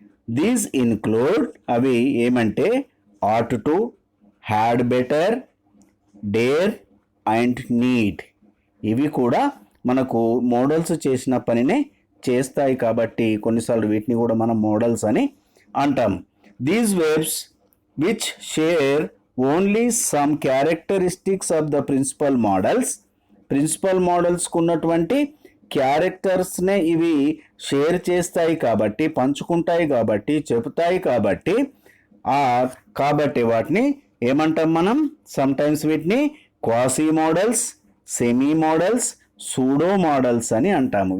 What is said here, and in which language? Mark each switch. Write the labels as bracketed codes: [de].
[en] these include, [te] అవి ఏమంటే [en] Ought, had better, dare and need. [te] ఇవి కూడా మనకు మోడల్స్ చేసిన పనినే చేస్తాయి కాబట్టి కొన్నిసార్లు వీటిని కూడా మనం మోడల్స్ అని అంటాం. [en] These verbs which share only some characteristics of the principal models. [te] Principal మోడల్స్కు ఉన్నటువంటి క్యారెక్టర్స్నే ఇవి షేర్ చేస్తాయి కాబట్టి, పంచుకుంటాయి కాబట్టి, చెబుతాయి కాబట్టి కాబట్టి వాటిని ఏమంటాం మనం? సమ్టైమ్స్ వీటిని quasi models, semi models, pseudo models అని అంటాము.